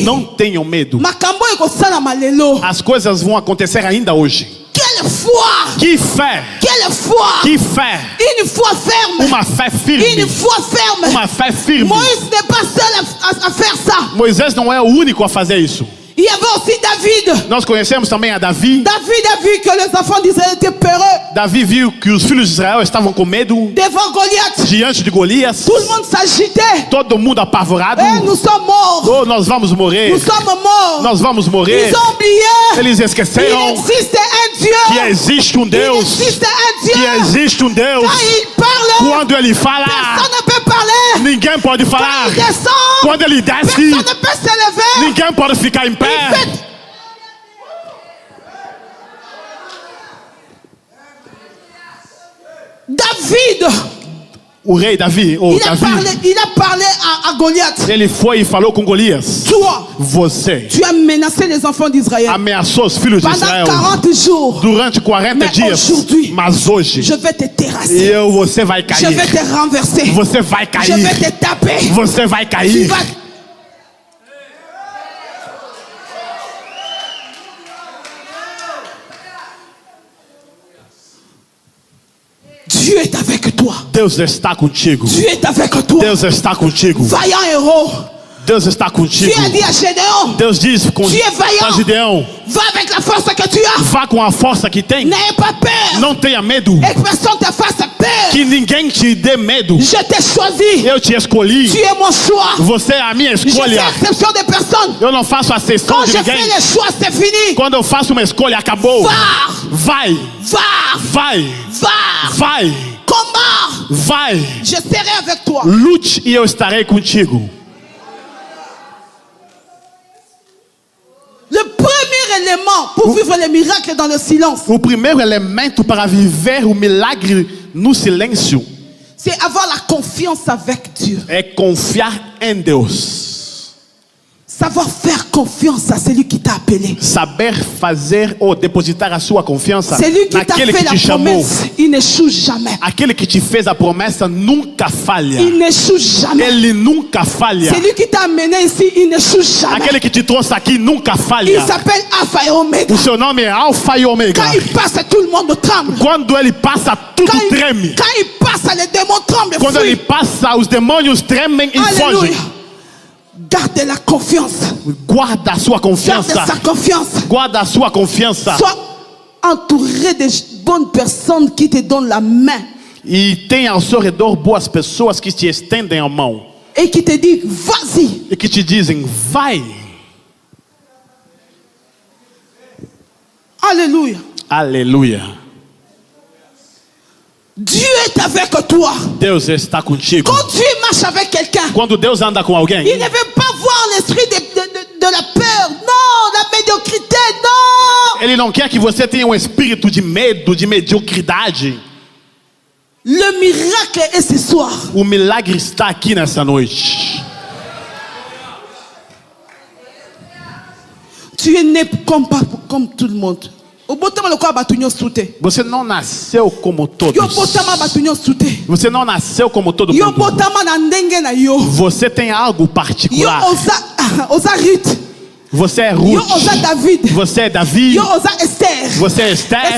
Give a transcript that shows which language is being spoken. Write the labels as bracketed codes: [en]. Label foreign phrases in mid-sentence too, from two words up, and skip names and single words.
[pt] Não tenham medo. [ln] Makambo ekosala malelo. [pt] As coisas vão acontecer ainda hoje. [fr] Quelle foi! [pt] Que fé! [fr] Quelle foi! [pt] Que fé! [fr] Une foi ferme! [pt] Uma fé firme. [fr] Une foi ferme! [pt] Uma fé firme. [fr] Moïse n'est pas seul à faire ça. [pt] Moisés não é o único a fazer isso. [fr] Il y avait aussi David. [pt] Nós conhecemos também a Davi. [fr] David a vu que les enfants d'Israël étaient peureux [pt] Davi viu que os filhos de Israel estavam com medo [fr] devant Goliath. [pt] diante de Golias. [fr] Tout le monde s'agitait. [pt] Todo mundo apavorado. [fr] Et nous sommes morts. [pt] Oh, nós vamos morrer. [fr] Nous sommes morts. [pt] Nós vamos morrer. [fr] Ils ont oublié. [pt] Eles [fr] Il [pt] esqueceram [fr] existe un Dieu. [pt] que existe [fr] Il [pt] Deus. [fr] existe un Dieu. [pt] Que existe Deus. [fr] Quand il parle, [pt] Quando ele fala, [fr] personne ne peut parler. [pt] ninguém pode [fr] Quand [pt] falar. [fr] il descend, [pt] Quando ele desce, [fr] personne ne peut se lever. [pt] ninguém pode ficar em pé. [fr] Il fait- David, [pt] O rei Davi, [fr] il a parlé à Goliath. [pt] ele foi e falou com Golias. [fr] Toi, [pt] Você [fr] tu as menacé les enfants d'Israël [pt] ameaçou os filhos de pendant Israel [fr] 40 jours. [pt] durante 40 [fr] Mais [pt] dias. [fr] aujourd'hui, [pt] Mas hoje, [fr] Je vais te terrasser. [pt] você vai [fr] Je vais [pt] cair. [fr] te renverser. [pt] Você vai [fr] Je vais [pt] cair. [fr] te taper. [pt] Você vai [fr] Tu [pt] cair. [fr] vas... Dieu est avec toi. [pt] Deus está contigo. [fr] Dieu est avec toi. [pt] Deus está contigo. [fr] Vaillant héros. [pt] Deus está contigo. [fr] Dieu a dit à Gédéon, [pt] Deus diz com [fr] Tu es vaillant. [pt] Gideão: [fr] va avec la force que tu as. [pt] vá com a força que tem. [fr] N'aie pas peur. [pt] Não tenha medo. [fr] Et que personne te fasse peur. [pt] Que ninguém te dê medo. [fr] Je t'ai choisi. [pt] Eu te escolhi. [fr] Tu es mon choix. [pt] Você é a minha [fr] Je fais [pt] escolha. [fr] exception de personne. [pt] Eu não faço acessão [fr] Quand [pt] de [fr] je fais [pt] ninguém. [fr] les choix, c'est fini. [pt] Quando eu faço uma escolha, acabou. [fr] Va. [pt] Vai, [fr] Va. [pt] vai, [fr] Va. [pt] vai, [fr] Combat. [pt] vai. [fr] Je serai avec toi. [pt] Lute e eu estarei contigo. [fr] Le premier élément pour vivre les miracles dans le silence, [pt] O primeiro elemento para viver o milagre no silêncio [fr] c'est avoir la confiance avec Dieu. [pt] é confiar em Deus. [fr] Savoir faire confiance à celui qui t'a appelé. [pt] Saber fazer ou depositar a sua confiança [fr] Celui qui t'a [pt] naquele [fr] fait [pt] que [fr] la [pt] te chamou. [fr] promesse, il n'échoue jamais. [pt] Aquele que te fez a promessa nunca falha. [fr] Il n'échoue jamais. [pt] Ele nunca falha. [fr] Celui qui t'a amené ici, il n'échoue jamais. [pt] Aquele que te trouxe aqui nunca [fr] Il [pt] falha. [fr] s'appelle Alpha et Omega. [pt] O seu nome é Alfa e Ômega. [fr] Quand il passe, tout le monde tremble. [pt] Quando ele passa, tudo [fr] Quand [pt] treme. [fr] il passe, les démons tremblent. [pt] Quando ele [fr] fuient. [pt] passa, os demônios tremem e fogem. [fr] Alléluia. Garde la confiance. [pt] Guarda a sua [fr] Garde [pt] confiança. [fr] sa confiance. [pt] Guarda a sua confiança. [fr] Sois entouré de bonnes personnes qui te donnent la main [pt] E tenha ao seu redor boas pessoas que te estendem a mão. [fr] et qui te disent vas-y. [pt] E que te dizem, vai. [fr] Alléluia. [pt] Aleluia. [fr] Dieu est avec toi. [pt] Deus está contigo. [fr] Quand Dieu marche avec quelqu'un, [pt] Quando Deus anda com alguém, [fr] il ne veut pas voir l'esprit de la peur. Non, la médiocrité, non. [pt] Ele não quer que você tenha um espírito de medo, de mediocridade. [fr] Le miracle est ce soir. [pt] O milagre está aqui nessa noite. [fr] Tu es né comme tout le monde. [pt] Você não nasceu como todos. Você não nasceu como todo mundo. Você tem algo particular. Você é Ruth. Você é Davi. Você é Esther.